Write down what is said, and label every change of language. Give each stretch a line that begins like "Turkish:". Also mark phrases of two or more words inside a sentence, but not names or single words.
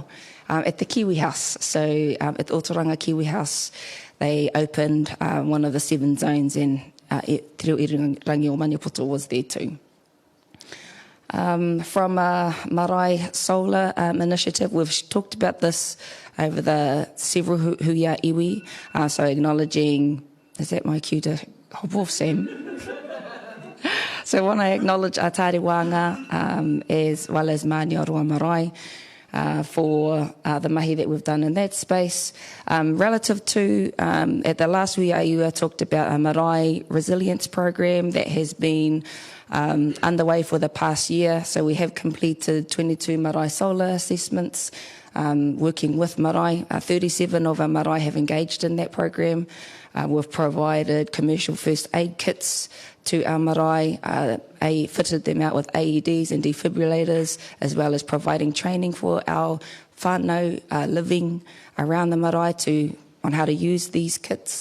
English: At the Kiwi House. So at Otoranga Kiwi House, they opened one of the 7 zones, and
Māori: Te Reo Irirangi o Maniapoto
English: was there too. From Marae Solar Initiative, we've talked about this over the several
Māori: hui ā-Iwi,
English: so acknowledging, is that my cue to hop off, Sam? So I want to acknowledge Atari Wanga as well as Mānia Roa Marae for the mahi that we've done in that space. Relative to, at the last
Māori: hui ā-Iwi,
English: I talked about a Marae Resilience Program that has been underway for the past year. So we have completed 22 Marae solar assessments, working with Marae. 37 of our Marae have engaged in that program. We've provided commercial first aid kits to our Marae, fitted them out with AEDs and defibrillators, as well as providing training for our whānau living around the Marae on how to use these kits.